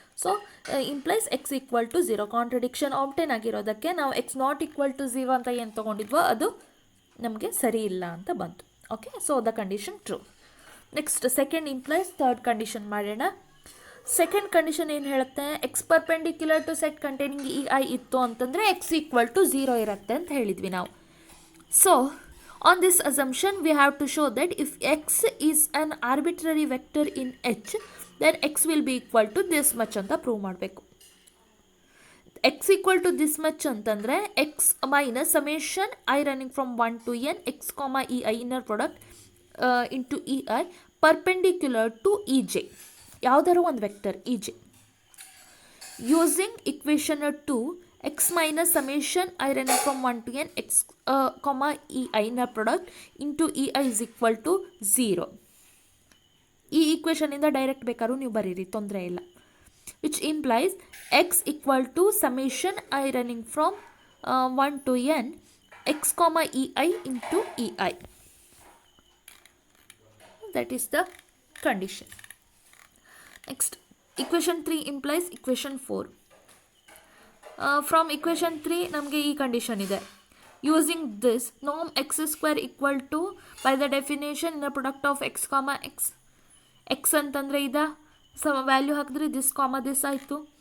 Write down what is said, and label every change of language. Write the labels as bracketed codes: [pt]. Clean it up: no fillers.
[en] So implies x equal to 0. [kn] Contradiction ಆಬ್ಟೇನ್ ಆಗಿರೋದಕ್ಕೆ ನಾವು X not equal to 0 ಅಂತ ಏನು ತೊಗೊಂಡಿದ್ವೋ ಅದು ನಮಗೆ ಸರಿ ಇಲ್ಲ ಅಂತ ಬಂತು. [en] Okay, so the condition true. Next second implies third condition ಮಾಡೋಣ. [kn] ಸೆಕೆಂಡ್ ಕಂಡೀಷನ್ ಏನು ಹೇಳುತ್ತೆ, X perpendicular to set containing E I ಇತ್ತು ಅಂತಂದರೆ ಎಕ್ಸ್ ಈಕ್ವಲ್ ಟು 0 ಇರುತ್ತೆ ಅಂತ ಹೇಳಿದ್ವಿ ನಾವು. [en] so on this assumption we have to show that if x is an arbitrary vector in H, then x will be equal to this much [kn] ಅಂತ prove ಮಾಡಬೇಕು. [en] x equal to this much ಅಂತಂದರೆ x minus summation I running from 1 to n x comma ei inner product into ei perpendicular to ej, [kn] ಯಾವುದಾದ್ರು ಒಂದು vector ej, [en] using equation 2 x minus summation I running from 1 to n x comma ei inner product into ei is equal to 0. [kn] ಈ ಈಕ್ವೇಷನಿಂದ direct ಬೇಕಾದ್ರೂ ನೀವು ಬರೀರಿ, ತೊಂದರೆ ಇಲ್ಲ. [en] Which implies x equal to summation I running from 1 to n x comma ei into ei. That is the condition. Next, equation 3 implies equation 4. From equation 3 [kn] ನಮಗೆ ಈ condition ಇದೆ. [en] Using this, norm x square equal to, by the definition, in the product of x comma x. [kn] x ಅಂತಂದರೆ ಇದೆ, value ಹಾಕಿದ್ರೆ this ಕಾಮ this ಆಯಿತು.